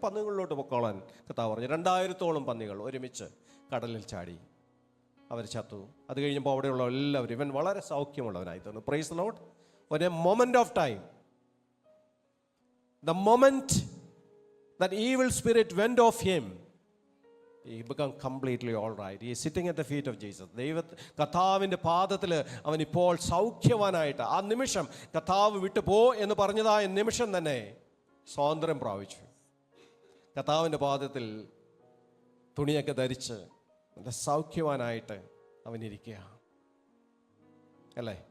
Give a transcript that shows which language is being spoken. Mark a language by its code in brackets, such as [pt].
[ml] പന്നികളിലോട്ട് പൊക്കോളാൻ കർത്താവ് പറഞ്ഞു. 2000-ഓളം പന്നികൾ ഒരുമിച്ച് കടലിൽ ചാടി, അവർ ചത്തു. അത് കഴിഞ്ഞപ്പോൾ അവിടെയുള്ള എല്ലാവരും, ഇവൻ വളരെ സൗഖ്യമുള്ളവനായി തോന്നുന്നു. [en] Praise the Lord. ഒരു moment of time, the moment that evil spirit went of him, he become completely all right. He is sitting at the feet of Jesus. [ml] കർത്താവിൻ്റെ പാദത്തിൽ അവൻ ഇപ്പോൾ സൗഖ്യവാനായിട്ട്, ആ നിമിഷം കർത്താവ് വിട്ടു പോ എന്ന് പറഞ്ഞതായ നിമിഷം തന്നെ സ്വാതന്ത്ര്യം പ്രാപിച്ചു. കർത്താവിൻ്റെ പാദത്തിൽ തുണിയൊക്കെ ധരിച്ച് നല്ല സൗഖ്യവാനായിട്ട് അവനിരിക്കുക അല്ലേ.